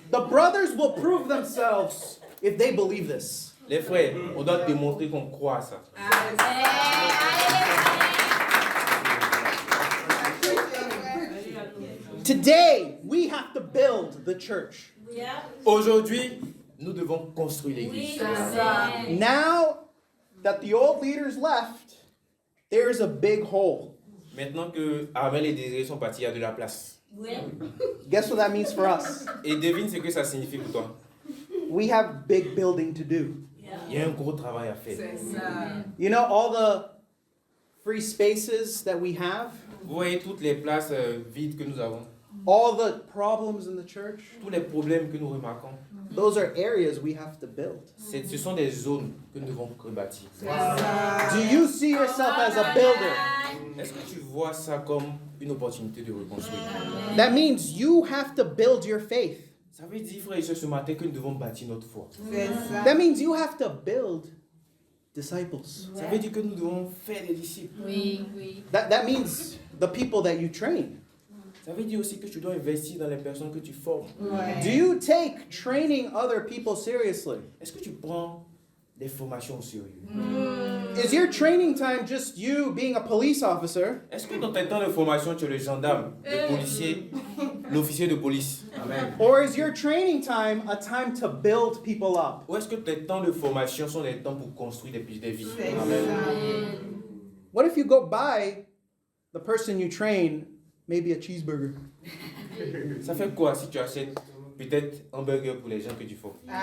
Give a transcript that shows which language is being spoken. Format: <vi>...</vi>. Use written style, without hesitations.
<en>the brothers will prove themselves if they believe this.</en> <fr>les frères, on doit démontrer qu'on croit à ça.</fr> <en>Today, we have to build the church.</en> <fr>Aujourd'hui, nous devons construire l'église.</fr> <en>Now that the old leaders left, there is a big hole.</en> <fr>Maintenant que Armel et Désiré sont partis, il y a de la place.</fr> <en>Guess what that means for us?</en> <fr>Et devine ce que ça signifie pour toi.</fr> <en>We have big building to do.</en> <fr>Il y a un gros travail à faire. C'est ça.</fr> <en>You know, all the free spaces that we have,</en> <fr>Vous voyez toutes les places vides que nous avons,</fr> <en>all the problems in the church,</en> <fr>tous les problèmes que nous remarquons.</fr> <en>those are areas we have to build.</en> <fr>Ce sont des zones que nous devons rebâtir.</fr> <en>Do you see yourself as a builder?</en> <fr>Est-ce que tu vois ça comme une opportunité de reconstruire?</fr> <en>That means you have to build your faith.</en> <fr>Ça veut dire, frères et sœurs, ce matin que nous devons bâtir notre foi. C'est ça.</fr> <en>That means you have to build disciples.</en> <fr>Ça veut dire que nous devons faire des disciples.</fr> <en>That means the people that you train.</en> <fr>Ça veut dire aussi que tu dois investir dans les personnes que tu formes.</fr> <en>Do you take training other people seriously?</en> <fr>Est-ce que tu prends des formations au sérieux?</fr> <en>Is your training time just you being a police officer?</en> <fr>Est-ce que dans tes temps de formation, tu es le gendarme, le policier, l'officier de police? Amen.</fr> <en>Or is your training time a time to build people up?</en> <fr>Ou est-ce que tes temps de formation sont des temps pour construire des vies?</fr> <en>What if you go buy the person you train maybe a cheeseburger?</en> <fr>Ça fait quoi si tu achètes peut-être un burger pour les gens que tu formes?</fr>